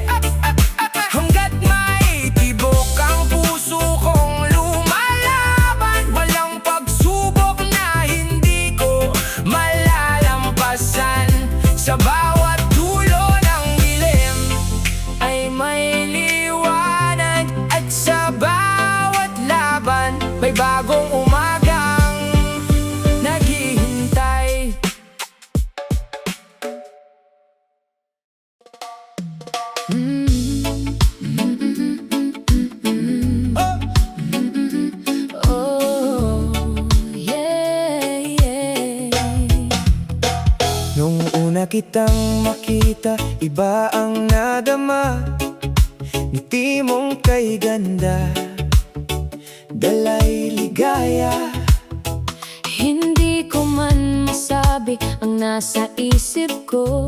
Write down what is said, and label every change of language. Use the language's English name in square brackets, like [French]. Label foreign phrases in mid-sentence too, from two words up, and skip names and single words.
[Filipino] Hanggat may tibok ang puso kong lumalaban, walang pagsubok na hindi ko malalampasan. Sa bawat dulo ng dilim ay may liwanag, at sa bawat laban may bagong umagang naghihintay. [English] Oh, yeah, yeah. [Filipino] Nung una kitang makita, iba ang nadama. Ngiti mong kay ganda, dalay ligaya. Hindi ko man masabi ang nasa isip ko.